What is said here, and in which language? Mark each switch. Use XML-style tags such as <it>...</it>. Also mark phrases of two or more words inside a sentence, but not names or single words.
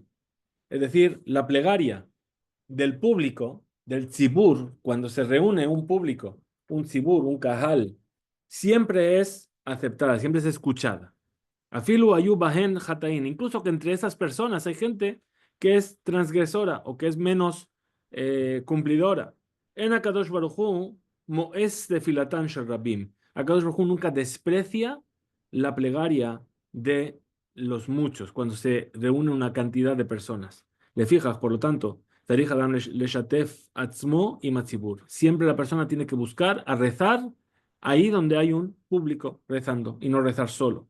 <es>Es decir, la plegaria del público, del tzibur, cuando se reúne un público, un tzibur, un kahal, siempre es aceptada, siempre es escuchada.</es> <he>אפילו היו בהן חטאים,</he> <es>incluso que entre esas personas hay gente que es transgresora o que es menos cumplidora.</es> <he>אין הקדוש ברוך הוא, מואס בתפילתן של רבים. הקדוש ברוך הוא</he> <es>nunca desprecia la plegaria de los muchos cuando se reúne una cantidad de personas. Le fijas, por lo tanto,</es> <he>צריך אדם לשתף עצמו עם הציבור.</he> <es>Siempre la persona tiene que buscar a rezar ahí donde hay un público rezando y no rezar solo.</es>